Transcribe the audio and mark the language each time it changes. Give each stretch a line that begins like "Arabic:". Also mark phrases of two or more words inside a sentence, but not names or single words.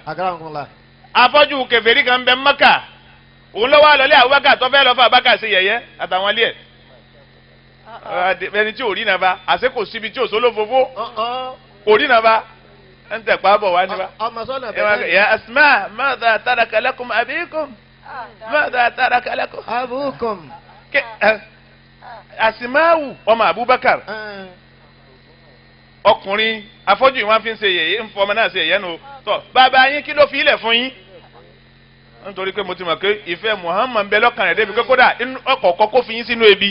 Arabic: Akramakumullah.
Yoruba: afọ́jú kèfèrí kan bẹ Mẹ́kà òun ló wá lọlé Abubakar tó fẹ́ lọ fún Abubakar sí yẹ̀yẹ́ àtàwọn ilé ẹ̀. ẹni tí ò rí nàbà àṣẹ kò síbi tí ò sóló fofó kò rí nàbà ẹ̀ ń tẹ̀ pa bọ̀ wá níbà. ọmọ sọ́nà bẹ́ẹ̀.
Arabic: يا أسماء ماذا ترك لكم أبيكم. ماذا ترك لكم أبوكم
Yoruba: Asimawu ọmọ Abubakar ọkùnrin afọ́jú wọn fi ń ṣe yẹ̀yẹ́ ń fọmọ náà ṣe yẹ̀yẹ́ nù tọ́ bàbá yín kí ló fi ilẹ̀ fún yín nítorí pé mo ti mọ̀ pé ìfẹ́ Muhammad ń bẹ lọ́kàn rẹ̀ débi pé kódà ọkọ̀ kọ́kọ́ fi yín sínú ebi.